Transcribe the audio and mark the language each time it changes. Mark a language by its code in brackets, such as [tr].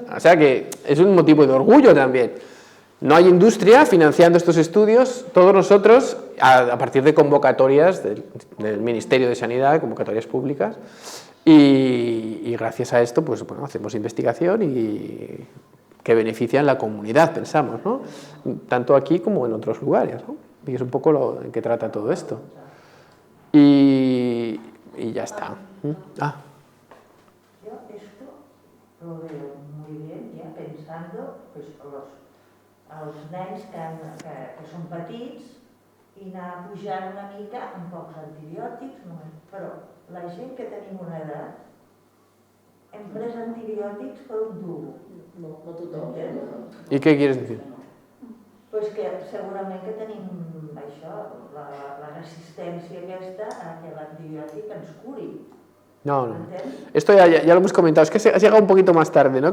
[es] O sea que es un motivo de orgullo también. No hay industria financiando estos estudios, todos nosotros, a partir de convocatorias del Ministerio de Sanidad, convocatorias públicas, y gracias a esto pues, bueno, hacemos investigación y que benefician la comunidad, pensamos, ¿no? Tanto aquí como en otros lugares, ¿no? Y es un poco lo en que trata todo esto. Y ya está. Yo esto lo veo muy bien, ya pensando pues, [ca] els nens que són petits i anar pujant una mica amb pocs antibiòtics, però la gent que tenim una edat hem pres antibiòtics per un tubo. No tothom. [es] ¿Y qué quieres decir? [ca] Pues que segurament que tenim això, la resistència aquesta a que l'antibiòtic ens curi. No. [es] Esto ya lo hemos comentado, es que has llegado un poquito más tarde, ¿no?